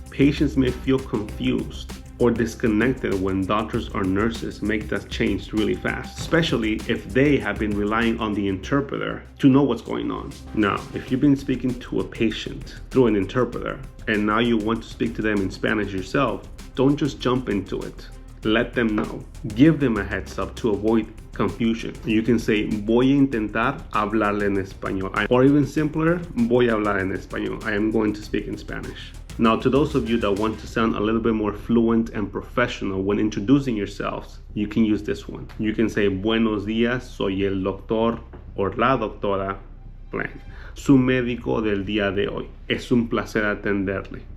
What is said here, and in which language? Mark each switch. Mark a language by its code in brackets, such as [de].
[en] Patients may feel confused or disconnected when doctors or nurses make that change really fast, especially if they have been relying on the interpreter to know what's going on. Now, if you've been speaking to a patient through an interpreter and now you want to speak to them in Spanish yourself, don't just jump into it. Let them know. Give them a heads up to avoid confusion. You can say, [es] voy a intentar hablarle en español. [en] Or even simpler, [es] voy a hablar en español. [en] I am going to speak in Spanish. Now, to those of you that want to sound a little bit more fluent and professional when introducing yourselves, you can use this one. You can say, [es] Buenos días, soy el doctor or la doctora blank. Su médico del día de hoy. Es un placer atenderle.